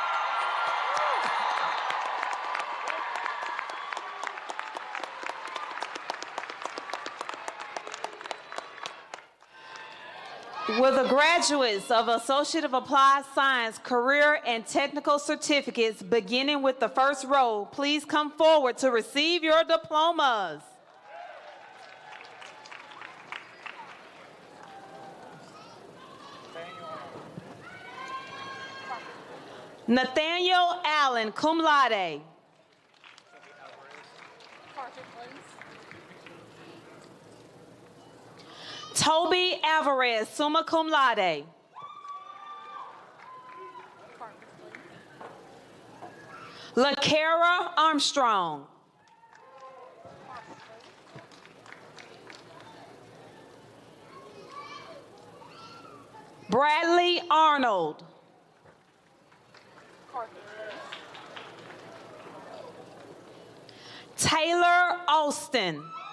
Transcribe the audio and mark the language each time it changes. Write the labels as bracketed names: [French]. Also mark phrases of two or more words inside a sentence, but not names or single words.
[English] Will the graduates of Associate of Applied Science, Career and Technical Certificates, beginning with the first row, please come forward to receive your diplomas? Nathaniel Allen, [Latin] cum laude. [English] Toby Alvarez, [Latin] summa cum laude. [English] LaCara Armstrong. Bradley Arnold. Taylor Austin.